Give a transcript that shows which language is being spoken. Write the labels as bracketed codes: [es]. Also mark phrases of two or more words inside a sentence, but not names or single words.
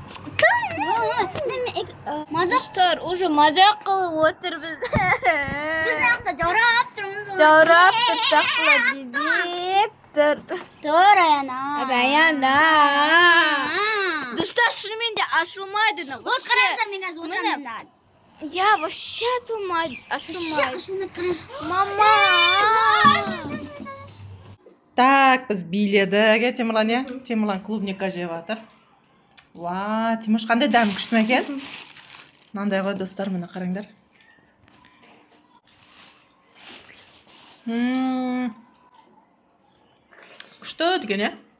[kk] Достар, уже мазақ қылып отыр біз. Біз аяқта жаурап тұрмыз. Жаурап тұрсақ билеп тұр. Тұр, Аяна. Аяна. Достар, шынымен де ашылмайды. Вот қараңыздар, мен қазір отырамын. [ru] Я вообще думаю, [kk] ашылмайды. Мама. Так, біз биледік, Темірлан, иә? Темірлан клубникка жеп жатыр. Ва, Тимош қандай дәм күшті ме екен? Мынандай ғой достар, мына қараңдар. Күшті деген, иә?